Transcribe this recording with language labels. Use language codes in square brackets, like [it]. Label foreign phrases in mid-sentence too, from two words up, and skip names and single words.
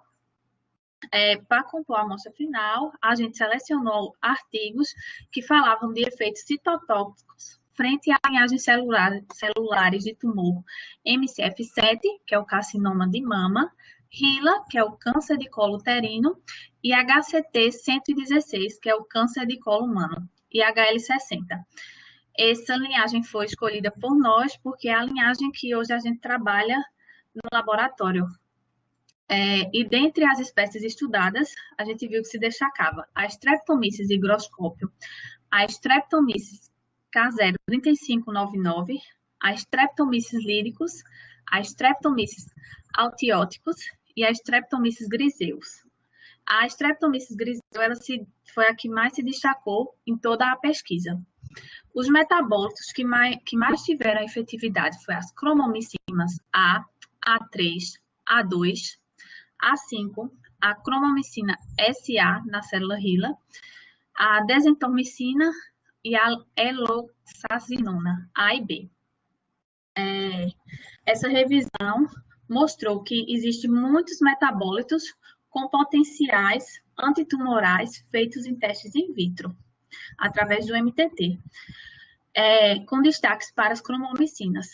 [pt] Para compor a amostra final, a gente selecionou artigos que falavam de efeitos citotóxicos frente a linhagens celulares de tumor MCF7, que é o carcinoma de mama, HeLa, que é o câncer de colo uterino, e HCT-116, que é o câncer de colo humano, e HL60. Essa linhagem foi escolhida por nós porque é a linhagem que hoje a gente trabalha no laboratório. E dentre as espécies estudadas, a gente viu que se destacava a Streptomyces higroscópio, a Streptomyces K03599, a Streptomyces lyricus, a Streptomyces altioticus e a Streptomyces griseus. A Streptomyces griseu foi a que mais se destacou em toda a pesquisa. Os metabólitos que mais tiveram efetividade foram as cromomicinas A, A3, A2, A5, a cromomicina SA na célula HeLa, a desentormicina e a eloxazinona, A e B. Essa revisão mostrou que existem muitos metabólitos com potenciais antitumorais feitos em testes in vitro, através do MTT, com destaques para as cromomicinas.